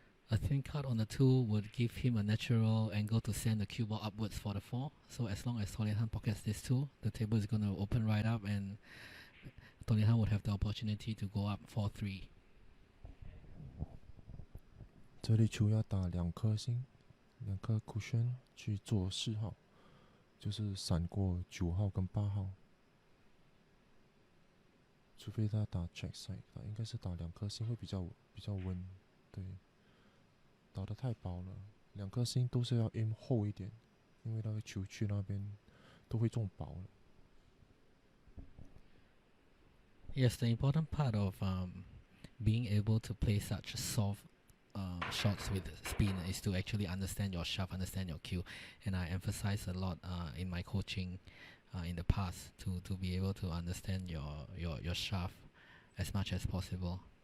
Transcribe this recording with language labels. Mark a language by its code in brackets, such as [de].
[en] A thin cut on the 2 would give him a natural angle to send the cue ball upwards for the 4. So as long as Toh Lian pockets this 2, the table is going to open right up, and Toh Lian would have the opportunity to go up 4-3. [zh] 这粒球要打2颗星，2颗 cushion 去做4号，就是闪过9号跟8号。除非他打 check side， 他应该是打2颗星会比较稳。对，打得太薄了，2颗星都是要 aim 厚一点，因为那个球去那边都会中薄了。 [en] Yes, the important part of being able to play such soft shots with spin is to actually understand your shaft, understand your cue, and I emphasize a lot in my coaching in the past to be able to understand your shaft as much as possible.